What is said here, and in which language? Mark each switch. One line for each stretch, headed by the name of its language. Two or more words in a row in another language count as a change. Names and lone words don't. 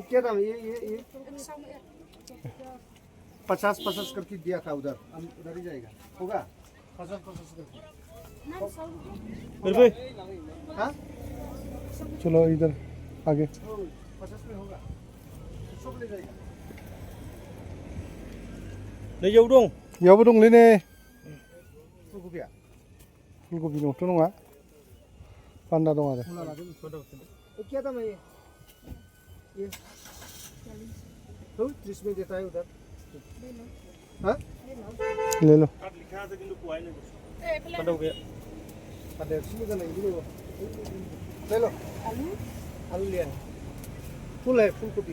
Hindi: 50 करके दिया था उधर, हम उधर ही जाएगा, होगा 50 करके। हाँ चलो इधर आगे 50 में होगा, सब ले जाएगा। नहीं जाऊ दं,
Bodo: यावबो दंलै ने। फुलकबिया फुलकबि नथ' नङा, बान्दा दं आरो।
Hindi: क्या दाम है ये? तो 30 में देता है उधर। हाँ ले लो। लिखा था किंतु कोई नहीं पता हो गया।
Indonesian: ada sini kan ini dulu.
Hindi: ले लो आलू, आलू लिया है, फुल है फूलगोभी।